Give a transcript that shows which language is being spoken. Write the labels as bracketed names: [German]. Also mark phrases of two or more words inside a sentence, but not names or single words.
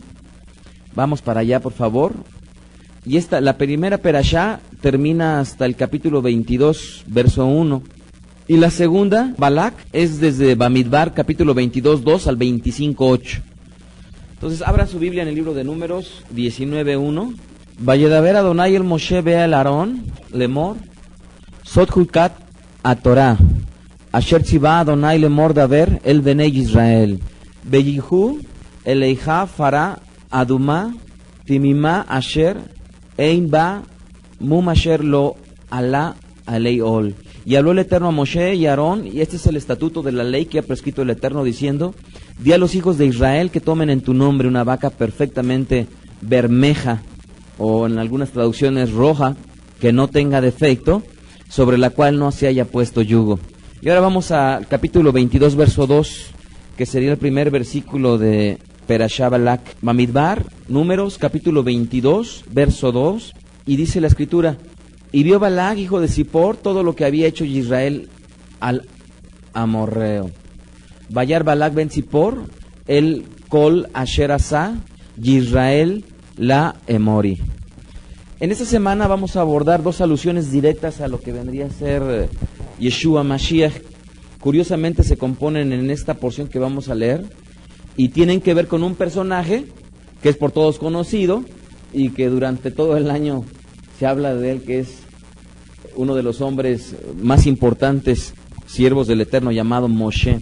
[Spanish] Vamos para allá, por favor. Y la primera perashá termina hasta el capítulo 22, verso 1. Y la segunda, Balak, es desde Bamidbar, capítulo 22, 2 al 25, 8. Entonces, abran su Biblia en el libro de Números 19:1. [Hebrew] וידבר ה' אל משה ואל אהרן, לאמר זאת חקת התורה אשר צוה ה' לאמר דבר אל בני ישראל ויקחו אליך פרה אדמה תמימה אשר אין בה מום אשר לא עלה עליה על. [Spanish] Y habló el Eterno a Moshe y a Aarón, y este es el estatuto de la ley que ha prescrito el Eterno, diciendo: di a los hijos de Israel que tomen en tu nombre una vaca perfectamente bermeja, o en algunas traducciones roja, que no tenga defecto, sobre la cual no se haya puesto yugo. Y ahora vamos al capítulo 22, verso 2, que sería el primer versículo de Perashá Balak. Bamidbar, Números, capítulo 22, verso 2, y dice la escritura: y vio Balak, hijo de Zippor, todo lo que había hecho Israel al amorreo. [Hebrew] וירא בלק בן צפור את כל אשר עשה ישראל לאמרי. [Spanish] En esta semana vamos a abordar dos alusiones directas a lo que vendría a ser [Hebrew] ישוע משיח. [Spanish] Curiosamente se componen en esta porción que vamos a leer y tienen que ver con un personaje que es por todos conocido y que durante todo el año se habla de él, que es uno de los hombres más importantes, siervos del Eterno, llamado Moshe.